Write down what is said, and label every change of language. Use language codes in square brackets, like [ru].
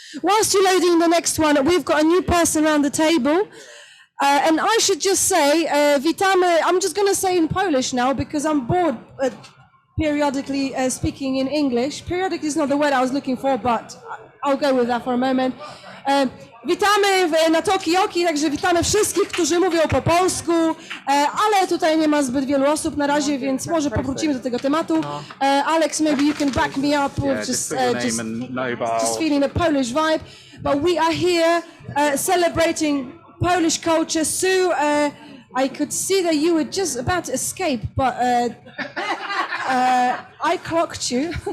[en] Whilst you're loading the next one, we've got a new person around the table. And I should just say, witamy, I'm just going to say in Polish now because I'm bored periodically speaking in English. Periodically is not the word I was looking for, but I'll go with that for a moment. [pl] Witamy na Talkaoke, także witamy wszystkich, którzy mówią po polsku, ale tutaj nie ma zbyt wielu osób na razie, więc może powrócimy do tego tematu. [en] Alex, maybe you can back me up with just feeling a Polish vibe. But we are here celebrating Polish culture. Sue, I could see that you were just about to escape, but I clocked you.